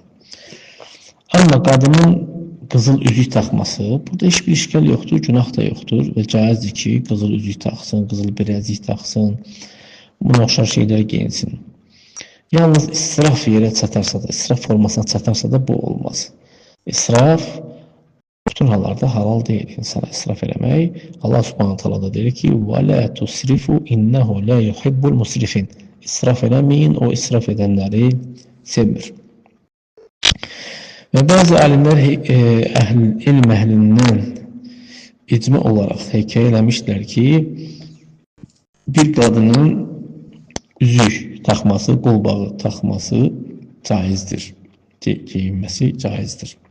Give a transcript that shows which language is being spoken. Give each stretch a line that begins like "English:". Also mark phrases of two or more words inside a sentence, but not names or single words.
Azerbaijani: Amma qadının qızıl üzük taxması, burada heç bir işgal yoxdur, günah da yoxdur və caizdir ki, qızıl üzük taxsın, qızıl biləzik taxsın, buna oxşar şeylər geyinsin. Yalnız israf yerə çatarsa da, israf formasına çatarsa da bu olmaz. İsraf bütün hallarda halal deyil insana israf eləmək. Allah
Arabic: سبحانه وتعالى
Azerbaijani: da deyir ki,
Arabic: وَلَا تُسْرِفُ إِنَّهُ لَا يُحِبُّ الْمُسْرِفِينَ
Azerbaijani: İsraf eləməyin, o israf edənləri sevmir. Və bəzi alimlər elm əhlindən icma olaraq hekayə eləmişdilər ki, bir qadının üzük taxması, qolbağı taxması caizdir, geyinməsi caizdir.